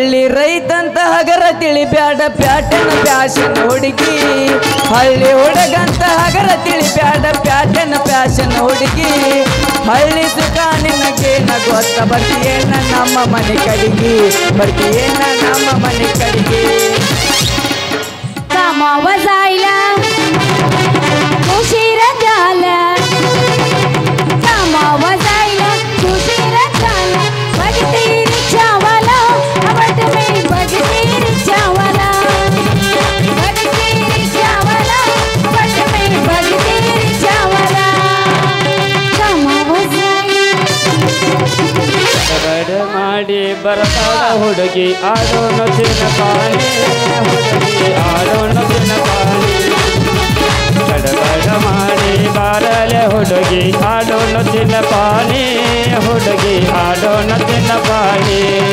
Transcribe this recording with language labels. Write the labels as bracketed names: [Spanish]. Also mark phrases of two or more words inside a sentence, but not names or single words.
[Kannada] ರೈತಂತ ಹಗರ ತಿಳಿಬ್ಯಾಡ ಪ್ಯಾಟನ ಪ್ಯಾಶನ್ ಹುಡುಗಿ ಹಳ್ಳಿ ಹುಡುಗಂತ ಹಗರ ತಿಳಿಬ್ಯಾಡ ಪ್ಯಾಟನ ಪ್ಯಾಶನ್ ಹುಡುಗಿ ಹಳ್ಳಿ ಸುಖ ನಿನಗೇನ ಗೊತ್ತ ಬರ್ತೀಯೇನ ನಮ್ಮ ಮನೆ ಕಡೆಗೆ ಬರ್ತೀಯೇನ ನಮ್ಮ ಮನೆ ಕಡೆಗೆ [Marathi] कामाव जायला उशीर झाला कामाव जायला उशीर झाला बघते रिक्षावाला आवड मी बघते रिक्षावाला बघते रिक्षावाला आवड मी बघते रिक्षावाला कामाव जायला [Kannada] ಕಬಡ ಮಾಡಿ ಬರ್ತಾಳ ಹುಡುಗಿ ಆಡೋಣ ಚಿನ್ನಪಾಣಿ ಹುಡುಗಿ ಆಡೋಣ ಚಿನ್ನಪಾಣಿ ಕಡಬಡ ಮಾಡಿ ಬಾರಲೆ ಹುಡುಗಿ ಆಡೋಣ ಚಿನ್ನಪಾಣಿ ಹುಡುಗಿ ಆಡೋಣ ಚಿನ್ನಪಾಣಿ